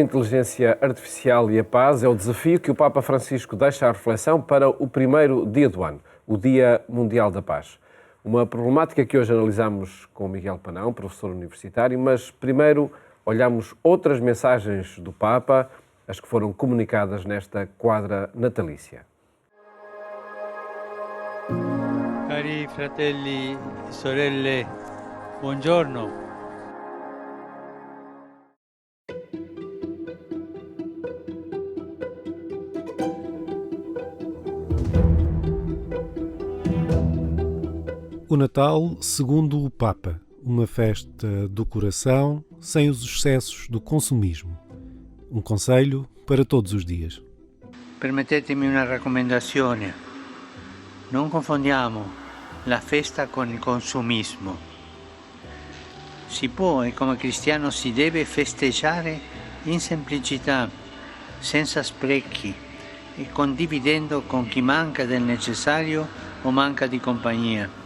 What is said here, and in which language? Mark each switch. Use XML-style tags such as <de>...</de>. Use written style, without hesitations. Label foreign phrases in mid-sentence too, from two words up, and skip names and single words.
<pt>Inteligência Artificial e a Paz é o desafio que o Papa Francisco deixa à reflexão para o primeiro dia do ano, o Dia Mundial da Paz. Uma problemática que hoje analisamos com Miguel Panão, professor universitário, mas primeiro olhamos outras mensagens do Papa, as que foram comunicadas nesta quadra natalícia.</pt> <it>Cari fratelli e sorelle, buongiorno.</it> <pt>O Natal, segundo o Papa, uma festa do coração sem os excessos do consumismo. Um conselho para todos os dias.</pt> <it>Permettetemi una raccomandazione. Non confondiamo la festa con il consumismo. Si può e come cristiano si deve festeggiare in semplicità, senza sprechi e condividendo con chi manca del necessario o manca di compagnia.</it>